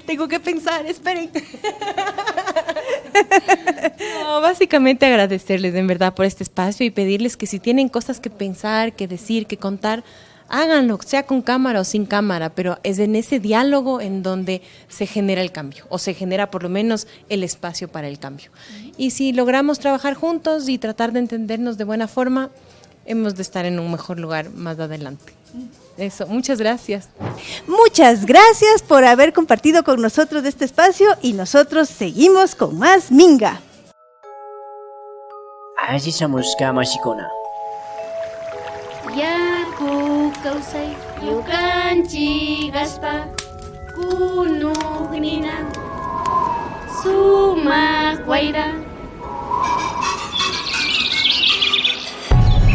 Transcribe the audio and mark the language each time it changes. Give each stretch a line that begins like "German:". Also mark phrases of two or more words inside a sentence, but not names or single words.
Spanish: Tengo que pensar, esperen. No, básicamente agradecerles en verdad por este espacio y pedirles que si tienen cosas que pensar, que decir, que contar, háganlo, sea con cámara o sin cámara, pero es en ese diálogo en donde se genera el cambio, o se genera por lo menos el espacio para el cambio. Y si logramos trabajar juntos y tratar de entendernos de buena forma, hemos de estar en un mejor lugar más adelante. Eso, muchas gracias. Muchas gracias por haber compartido con nosotros este espacio y nosotros seguimos con más Minga.
Quechua: Ajisamushka Mashikuna. Yaku kausay yukanchi gaspa kunugnina sumak wayra